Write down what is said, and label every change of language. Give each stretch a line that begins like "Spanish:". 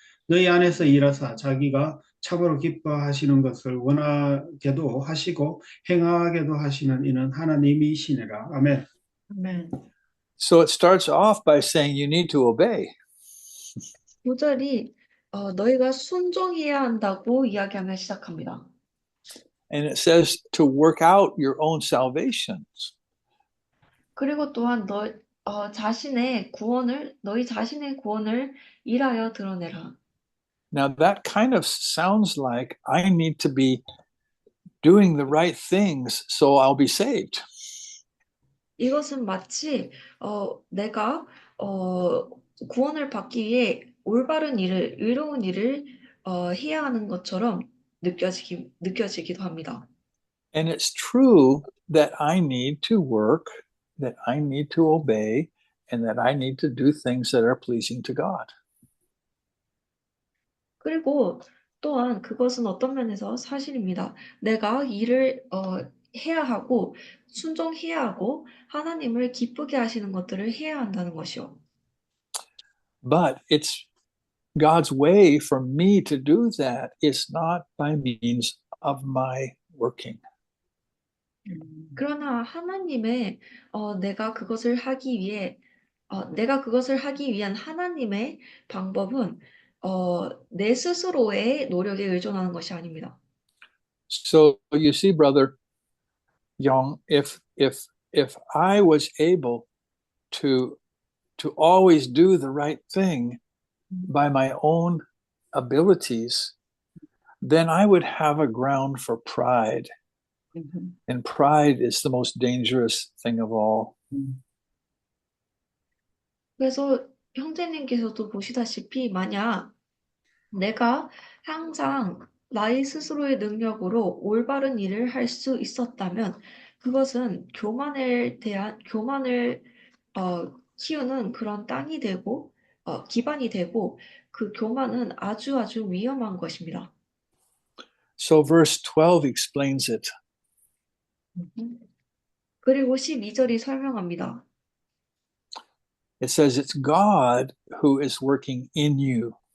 Korean: 너희 안에서 일하사 자기가 참으로 기뻐하시는 것을 원하게도 하시고 행하게도 하시는 이는 하나님이시니라. 아멘. 아멘.
English: So it starts off by saying you need to obey.
Korean: 9절이 너희가 순종해야 한다고 이야기하며 시작합니다.
English: And it says to work out your own salvations.
Korean: 그리고 또한 너희 자신의 구원을 일하여 드러내라.
English: Now that kind of sounds like I need to be doing the right things so I'll be saved.
Korean: 이것은 마치 내가 구원을 받기 위해 올바른 일을, 의로운 일을 해야 하는 것처럼 느껴지기도 합니다.
English: And it's true that I need to work, that I need to obey, and that I need to do things that are pleasing to God.
Korean: 그리고 또한 그것은 어떤 면에서 사실입니다. 내가 일을 해야 하고 순종해야 하고 하나님을 기쁘게 하시는 것들을 해야 한다는 것이요.
English: But it's God's way for me to do that is not by means of my working.
Korean: 그러나 하나님의 내가 그것을 하기 위한 하나님의 방법은 내 스스로의 노력에 의존하는 것이 아닙니다.
English: So you see, brother Young, if I was able to always do the right thing by my own abilities, then I would have a ground for pride. And pride is the most dangerous thing of all.
Korean: 그래서 형제님께서도 보시다시피 만약 내가 항상 나의 스스로의 능력으로 올바른 일을 할 수 있었다면 그것은 교만을 키우는 그런 땅이 되고 기반이 되고 그 교만은 아주 위험한 것입니다.
English: So verse 12 explains it.
Korean: 그리고 12절이 설명합니다.
English: It says it's God who is working in you.